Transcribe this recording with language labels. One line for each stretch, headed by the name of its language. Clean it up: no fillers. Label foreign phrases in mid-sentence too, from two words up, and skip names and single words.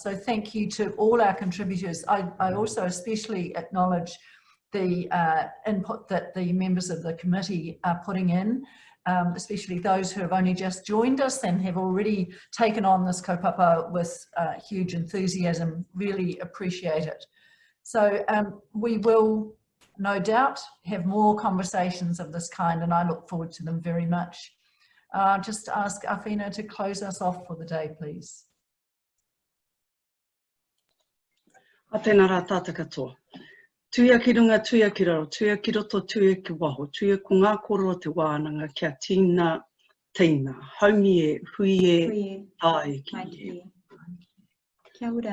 English: So thank you to all our contributors. I also especially acknowledge the input that the members of the committee are putting in, especially those who have only just joined us and have already taken on this kaupapa with huge enthusiasm. Really appreciate it. So we will no doubt have more conversations of this kind, and I look forward to them very much. Just ask Awhina to close us off for the day, please.
Māori: A tēnā rā tātou katoa. Tuia ki runga, tuia ki raro, tuia ki roto, tuia ki waho, tuia ko ngā koro te wānanga kia tīna, tīna, haumi e, hui e, tai ki e. Kia ora.